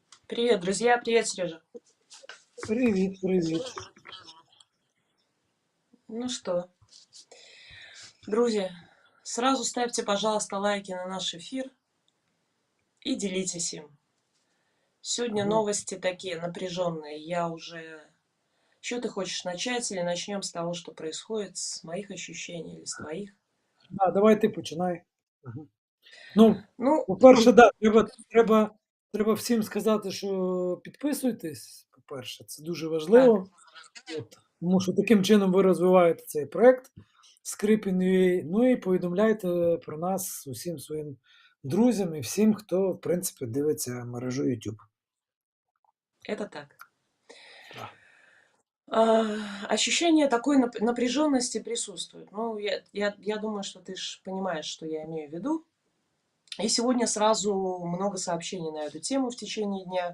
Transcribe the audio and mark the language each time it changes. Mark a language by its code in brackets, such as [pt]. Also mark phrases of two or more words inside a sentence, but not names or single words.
[ru] Привет, друзья. Привет, Сережа. [uk] Привіт, привіт. [ru] Ну что, друзья, сразу ставьте, пожалуйста, лайки на наш эфир и делитесь им. Сегодня Ага. новости такие напряженные. Что ты хочешь начать или начнем с того, что происходит, с моих ощущений или с твоих? Да, [uk] давай ти починай. Ага. Ну, Ну, по-перше, да, треба всім сказати, що підписуйтесь. По-перше, це дуже так, важливо. Тому що таким чином ви розвиваєте цей проект Scripin.ua, ну і повідомляйте про нас усім своїм друзям і всім, хто, в принципі, дивиться мережу YouTube. [ru] это так. Да. Ощущение такой напряженности присутствует. Ну, я думаю, что ты же понимаешь, что я имею в виду. И сегодня сразу много сообщений на эту тему в течение дня.